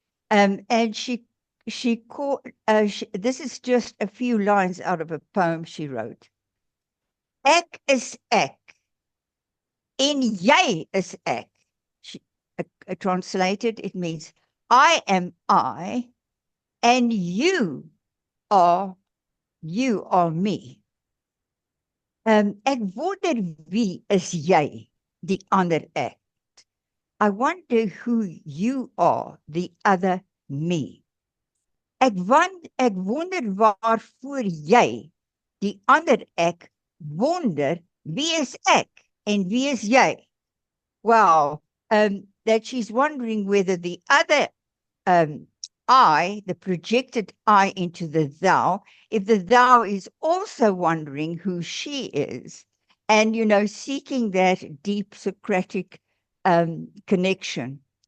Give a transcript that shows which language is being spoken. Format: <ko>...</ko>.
<en>And she called, this is just a few lines out of a poem she wrote.</en> <af>Ek is ek, en jy is ek.</af> <en>Translated, it means, I am I, and you are me.</en> <af>Ek wonder wie is jy, die ander ek.</af> <en>I wonder who you are, the other me.</en> <af>Ek wonder waarvoor jy, die ander ek, wonder wie is ek en wie is jy.</af> <en>Wow, that she's wondering whether the other I, the projected I into the thou, if the thou is also wondering who she is, and, seeking that deep Socratic connection.</en>